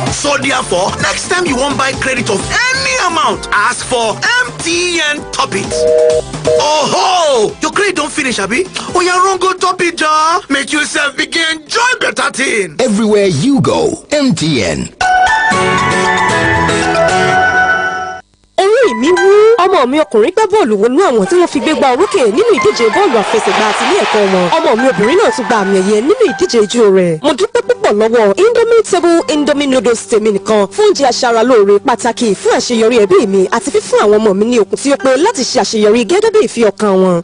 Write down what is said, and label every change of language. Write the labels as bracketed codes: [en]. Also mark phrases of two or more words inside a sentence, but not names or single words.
[pcm] So therefore, next time you want buy credit of any amount, ask for MTN Top It. Oh ho! Your credit don't finish, abi? Oh, you wrong go Top It, ja. Make yourself begin enjoy better thing. Everywhere you go, MTN. [yo] Orí mi wú ọmọ mi ọkùnrin gbá bọ́ọ̀lù wọnú àwọn tí wọ́n fi gbégbá orókè nínú ìdíje bọ́ọ̀lù àfẹsẹ̀gbá àti ilé ẹ̀kọ́ wọn. Ọmọ mi obìnrin náà tún gba àmì ẹ̀yẹ nínú ìdíje ijó rẹ̀. Mo dúpẹ́ púpọ̀ lọ́wọ́ Indomie noodles tèmi nìkan fún oúnjẹ aṣaralóore pàtàkì fún àṣeyọrí ẹbí mi àti fífún àwọn ọmọ mi ní okun tí ó pé láti ṣe àṣeyọrí gẹ́gẹ́ bí ìfi ọkàn wọn.